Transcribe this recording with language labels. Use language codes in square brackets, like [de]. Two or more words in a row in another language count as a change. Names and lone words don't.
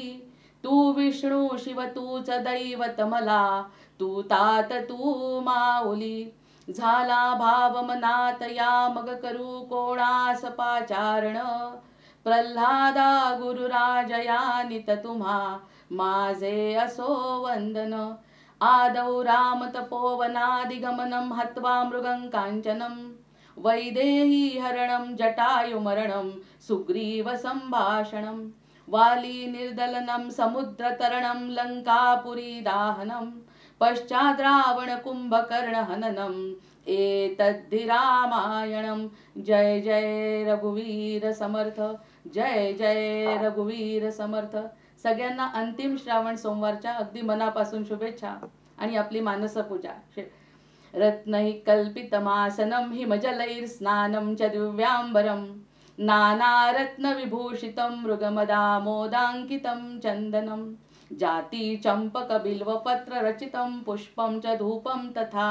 [mr] तू विष्णू शिव तूच दैवत मला, तू तात तू माऊली. झाला भाव मनात या मग करू कोणास पाचारण. प्रल्हादा गुरुराज या नित तुम्हा, माझे असो वंदन. [sa] आदौ राम तपोवनादिगमनं, हत्वा मृगं कांचनं. वैदेही हरणं जटायुमरणं, सुग्रीव संभाषणं. वाली निर्दलनं समुद्रतरणं, लंकापुरी दाहनं. पश्चात् रावण कुंभकर्ण हननम, एतद्धि रामायणम. [mr] जय जय रघुवीर समर्थ, जय जय रघुवीर समर्थ. सगळ्यांना अंतिम श्रावण सोमवारच्या अगदी मनापासून शुभेच्छा आणि आपली मानस पूजा. [sa] रत्नैः कल्पितमासनं हिमजलैः स्नानं च दिव्यांबरं, नानारत्नविभूषितं मृगमदामोदाङ्कितं चन्दनं. जाती चंपक बिल्वपत्र रचितं पुष्पं च धूपं तथा.